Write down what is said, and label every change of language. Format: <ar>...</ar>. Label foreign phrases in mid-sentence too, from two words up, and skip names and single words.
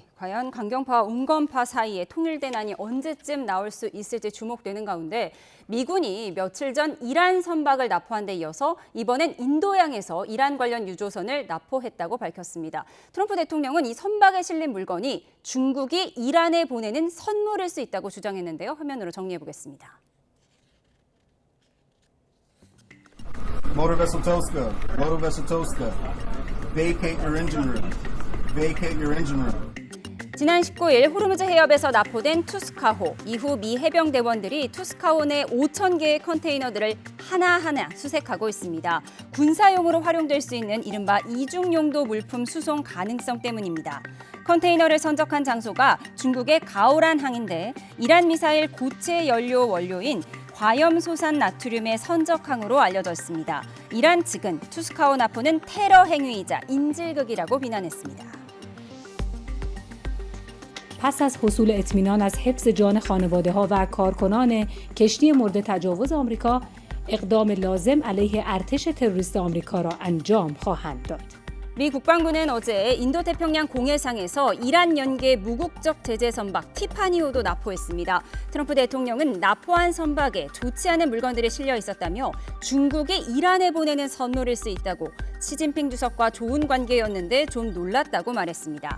<ko>과연 강경파와 온건파 사이에 통일된 안이 언제쯤 나올 수 있을지 주목되는 가운데 미군이 며칠 전 이란 선박을 납포한 데 이어서 이번엔 인도양에서 이란 관련 유조선을 납포했다고 밝혔습니다. 트럼프 대통령은 이 선박에 실린 물건이 중국이 이란에 보내는 선물일 수 있다고 주장했는데요. 화면으로 정리해 보겠습니다.</ko> <en>Motor vessel Tosca, motor vessel Tosca. Vacate your engine room. Vacate your engine room.</en> <ko>지난 19일 호르무즈 해협에서 납포된 투스카호. 이후 미 해병대원들이 투스카호 내 5,000개의 컨테이너들을 하나하나 수색하고 있습니다. 군사용으로 활용될 수 있는 이른바 이중용도 물품 수송 가능성 때문입니다. 컨테이너를 선적한 장소가 중국의 가오란 항인데 이란 미사일 고체 연료 원료인 과염소산 나트륨의 선적항으로 알려져 있습니다. 이란 측은 투스카호 납포는 테러 행위이자 인질극이라고 비난했습니다.</ko> <fa>پس از حصول اطمینان از حفظ جان خانواده‌ها و کارکنان کشتی مورد تجاوز آمریکا، اقدام لازم علیه ارتش تروریست آمریکا را انجام خواهند داد.</fa> <ko>미 국방부는 어제 인도태평양 공해상에서 이란 연계 무국적 제재 선박 티파니호도 납포했습니다. 트럼프 대통령은 납포한 선박에 좋지 않은 물건들이 실려 있었다며 중국이 이란에 보내는 선물일 수 있다고 시진핑 주석과 좋은 관계였는데 좀 놀랐다고 말했습니다.</ko>